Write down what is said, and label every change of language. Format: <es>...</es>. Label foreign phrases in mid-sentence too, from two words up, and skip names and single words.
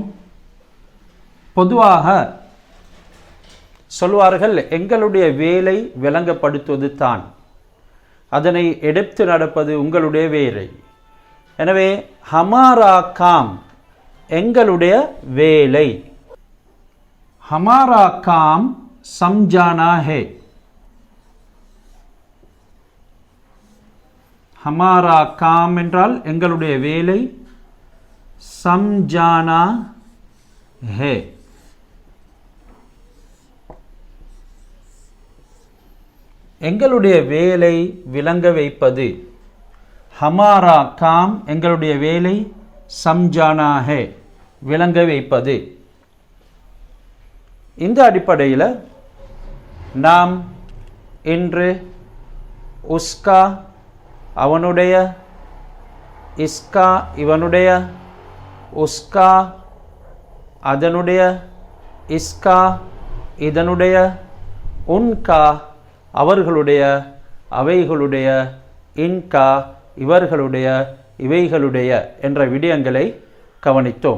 <ta>பொதுவாக சொல்வார்கள், எங்களுடைய வேலை விளங்கப்படுத்துவது தான், அதனை எடுத்து நடப்பது உங்களுடைய வேலை. எனவே</ta> <hi>हमारा काम</hi> <ta>எங்களுடைய வேலை,</ta> <hi>हमारा काम समझाना है. हमारा काम</hi> <ta>என்றால் எங்களுடைய வேலை,</ta> <hi>समझाना है</hi> <ta>எங்களுடைய வேலை விளங்க வைப்பது.</ta> <hi>हमारा काम</hi> <ta>எங்களுடைய வேலை,</ta> <hi>समझाना है</hi> <ta>விளங்க வைப்பது. இந்த அடிப்படையில் நாம் இன்று உஸ்கா அவனுடைய, இஸ்கா இவனுடைய, உஸ்கா அதனுடைய, இஸ்கா இதனுடைய, உன்கா அவர்களுடைய, அவைகளுடைய, இன்கா இவர்களுடைய, இவைகளுடைய என்ற விடயங்களை கவனித்தோம்.</ta>